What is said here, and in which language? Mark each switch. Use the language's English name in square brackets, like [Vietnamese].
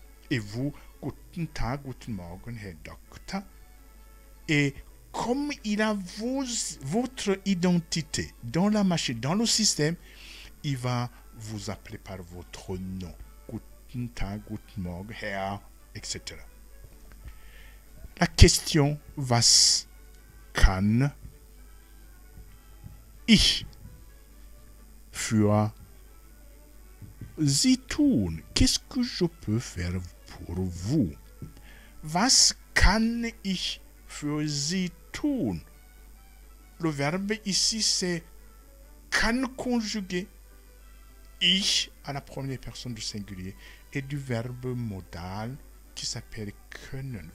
[French] Et vous, [German] Guten Tag, Guten Morgen, Herr Doktor. [French] Et comme il a votre identité dans la machine, dans le système, il va vous appeler par votre nom. [German] Guten Tag, Guten Morgen, Herr, etc. [French] La question, [German] was kann ich für Sie tun? [French] Qu'est-ce que je peux faire pour vous? [German] Was kann ich für Sie tun? [French] Le verbe ici c'est kann conjugué. Ich à la première personne du singulier et du verbe modal qui s'appelle können.